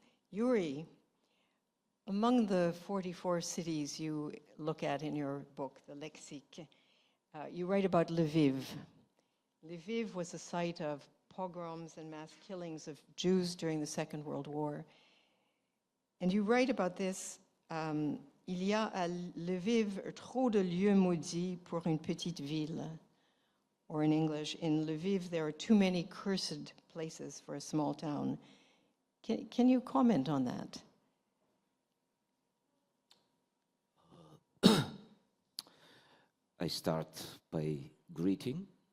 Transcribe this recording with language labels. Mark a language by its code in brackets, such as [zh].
[en] Yuri, among the 44 cities you look at in your book, the Lexique, you write about Lviv. Lviv was a site of pogroms and mass killings of Jews during the Second World War. And you write about this, [fr] il y a à Lviv trop de lieux maudits pour une petite ville. [en] Or in English, in Lviv there are too many cursed places for a small town. Can you comment on that? I start by greeting.